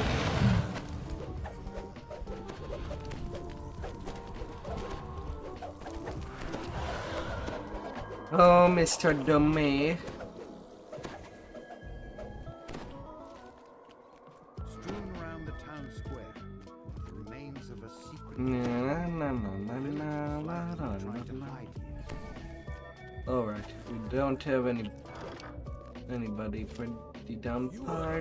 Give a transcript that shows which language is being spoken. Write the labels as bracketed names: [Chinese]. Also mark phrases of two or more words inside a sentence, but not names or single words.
[English] Oh, Mr. Dummy. Strewn around the town square, the remains of a secret Na na na na village na was na largely na trying to na. hide here. Alright, we don't have anybody for the down You part.